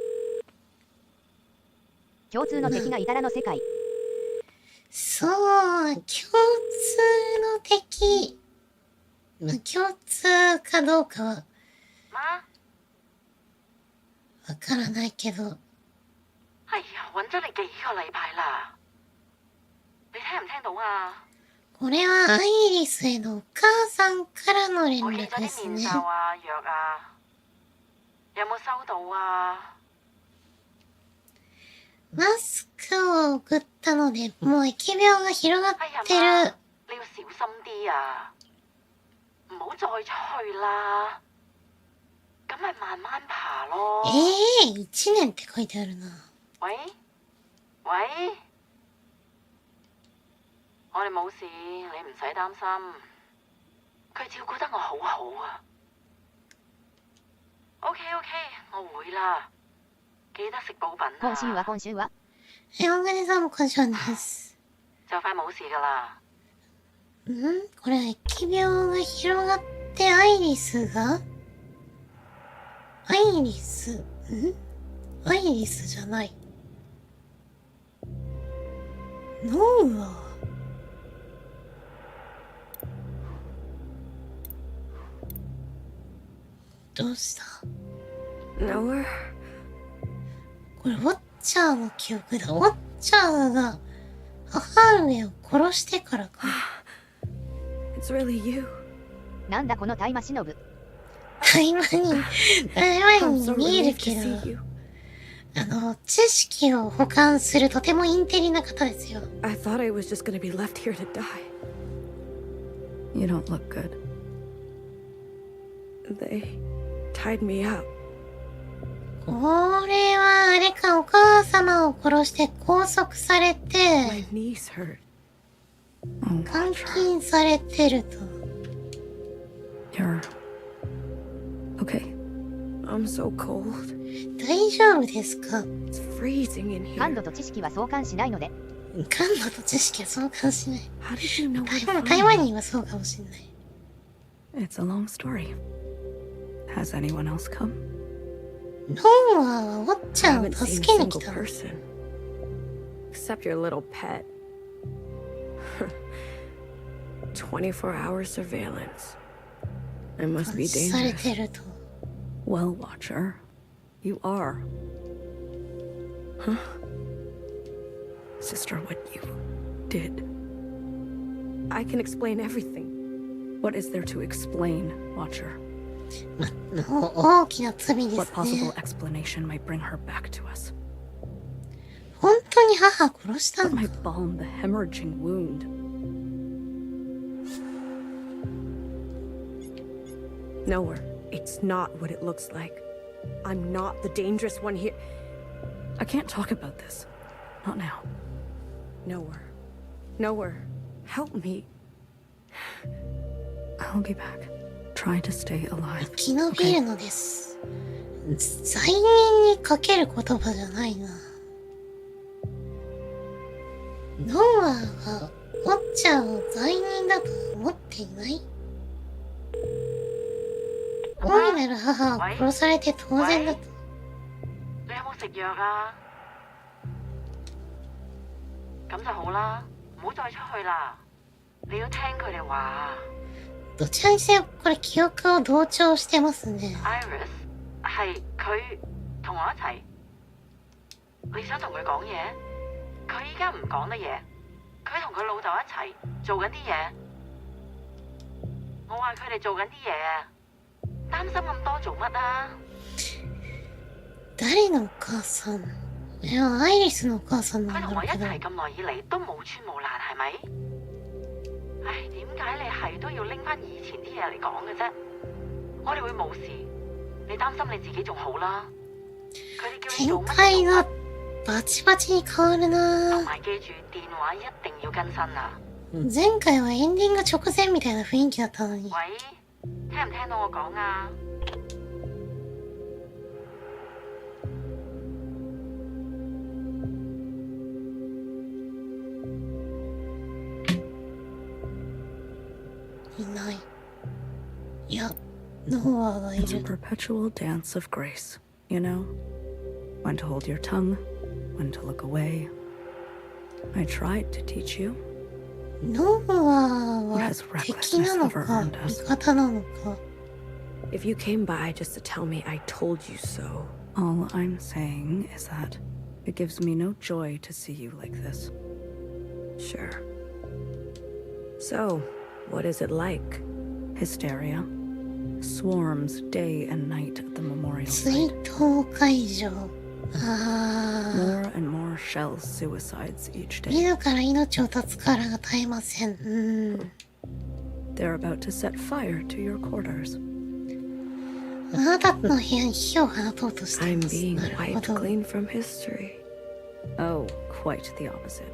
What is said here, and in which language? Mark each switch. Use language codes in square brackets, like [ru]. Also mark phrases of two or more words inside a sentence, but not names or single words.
[ja] 共通の敵がいたらの世界。そう、共通の敵。まあ、共通かどうかは、わからないけど。 [yue] 哎呀，揾咗你幾個禮拜啦，你聽唔聽到啊？ [ja] これはアイリスへのお母さんからの連絡ですね。 [yue] 我寄咗啲面罩啊、藥啊，有冇收到あ？ [ja] マスクを送ったので、もう疫病が広がってる。 [yue] 你要小心啲啊，唔好再出去啦。咁咪慢慢爬咯。 [ja] 1年って書いてあるな。 [yue] 喂，我哋冇事，你唔使擔心。佢照顧得我好好啊。OK， 我會啦。記得食補品啊。 [ja] 今週は。お金さんも今週です。 [yue] 就快冇事噶啦。 [ja] これは疫病が広がってアイリスじゃない。ノウはどうした？ [en] Nowhere. [ja] これウォッチャーの記憶だ。ウォッチャーが母上を殺してからか。 [en] It's really you. [ja] なんだこの大魔忍ぶ。台湾に見えるけど、知識を保管するとてもインテリな方ですよ。 [en] I thought I was just gonna be left here to die. You don't look good. They tied me up. [ja] これはあれか、お母様を殺して拘束されて、 [en] My knees hurt. [ja] 監禁されてると。 [en] You're okay. I'm so cold. [ja] 大丈夫ですか？ [en] It's freezing in [ja] 感 [en] here. [ja] 度と知識は相関しないので。感度と知識は相関しない。 [en] How did you know we're [ja] 台湾 [en] fine? [ja] にはそうかもしれない。 [en] It's a long story. Has anyone else come? [ja] ノーアはウォッチャー [en] haven't [ja] を [en] seen [ja] 助 [en] a [ja] けに [en] single [ja] 来た。 [en] person. Except your little pet. 24-hour surveillance. It must be [ja] され [en] dangerous. [ja] てると。 [en] Well, Watcher, you are. Huh? Sister, what you did. I can explain everything. What is there to explain, Watcher? [ja] 大きな罪で [en] What [ja] す [en] possible [ja] ね。 [en] explanation might bring her back to us? [ja] 本当に母を殺した [en] What [ja] のか？ [en] might balm the hemorrhaging wound? Nowhere. It's not what it looks like. I'm not the dangerous one here. I can't talk about this. Not now. Nowhere. Help me. I'll be back. Try to stay alive. [ja] 生き延びるのです。罪人にかける言葉じゃないな。ノアはウォッチャーを罪人だと思っていない？大いなる母は殺されて当然だと。 [yue] 你有冇食藥啊？咁就好啦，唔好再出去啦。你要聽佢哋話。 [ja] どちらにせよこれ記憶を同調してますね。 [yue] Iris 係佢同我一齊。你想同佢講嘢？佢依家唔講得嘢，佢同佢老豆一齊做緊啲嘢。我話佢哋做緊啲嘢啊，擔心咁多做乜啊？ [ja] 誰のお母さん？いや、アイリスのお母さんな [yue] 佢同我一 [ja] んだろうけど。 [yue] 齊咁耐以嚟都冇穿冇爛，係咪？唉，點解你係都要拎翻以前啲嘢嚟講嘅啫？我哋會冇事，你擔心你自己仲好啦。佢哋叫你做乜 [ja] 展開が [yue] 就做乜， [ja] バチバチに変わる [yue] 同 [ja] な。 [yue] 埋記住電話一定要更新啊！ [ja] 前回はエンディング直前みたいな雰囲気だったのに。 [yue] 喂，聽唔聽到我講啊？ [ja] いない。いや、ノアがい [en] It's a [ja] る。 [en] perpetual dance of grace, you know? When to hold your tongue, when to look away. I tried to teach you. [ja] ノアは敵なのか味方なのか。 [en] If you came by just to tell me I told you so, all I'm saying is that it gives me no joy to see you like this. Sure. So, what is it like? Hysteria? Swarms day and night at the memorial [ja] 追 [en] site. [ja] 悼会場。あ [en] More and more shell suicides each [ja] あ、 [en] day. [ja] 自ら命を絶つからが絶えません。 [en] They're about to set fire to your quarters. [ja] あなたの部屋に火を放とうとしてい [en] I'm [ja] ます。 [en] being [ja] なるほ [en] wiped [ja] ど。 [en] clean from history. Oh, quite the opposite.